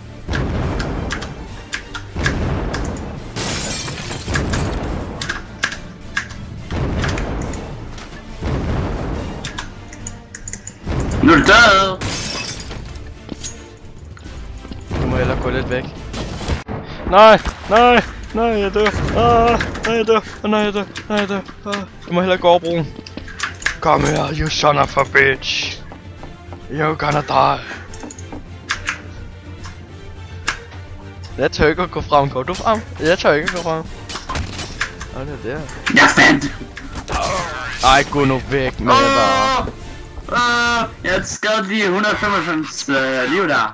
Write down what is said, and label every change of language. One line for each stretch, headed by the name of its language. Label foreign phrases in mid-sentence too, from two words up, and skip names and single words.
Danish: Nu er du død! Du må hellere gå lidt væk. Nej! Nej! Nej, jeg dør! Nej, jeg dør! Nej, jeg dør! Nej, jeg dør! Jeg må hellere gå over broen. Kom her,
English: you son of a bitch! You're gonna die!
Danish: Jeg tør ikke at gå frem. Går du frem? Jeg tør ikke at gå frem. Det er der. Jeg fandt! Ej, gå nu væk med dig. Jeg har skadet lige 195 liv der.